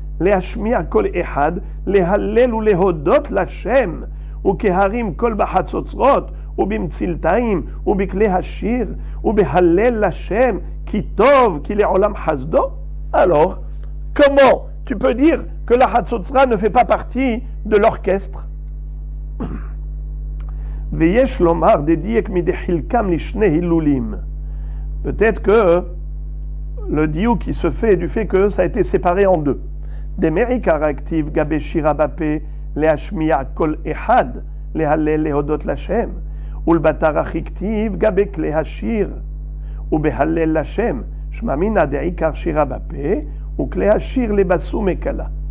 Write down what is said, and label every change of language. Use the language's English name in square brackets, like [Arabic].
[Hebrew] להשמיע קול אחד, להלל ולהודות לשם, וכהרים כל בחצוצרות, ובמצלתיים, ובכלי השיר, ובהלל לשם, כי טוב, כי לעולם חסדו. [French] Alors, comment tu peux dire que la Hatzotzra ne fait pas partie de l'orchestre? [Hebrew] ויש לומר דדיק מדחילקם לשני הילולים. [French] Peut-être que le diouk qui se fait du fait que ça a été séparé en deux. [Hebrew] דמעיקר הכתיב גבי שירה בפה להשמיע קול אחד, להלל להודות לשם, ולבתר הכתיב גבי כלי השיר, ובהלל לשם, שמע מינא דעיקר שירה בפה, וכלי השיר לבסו מקלה.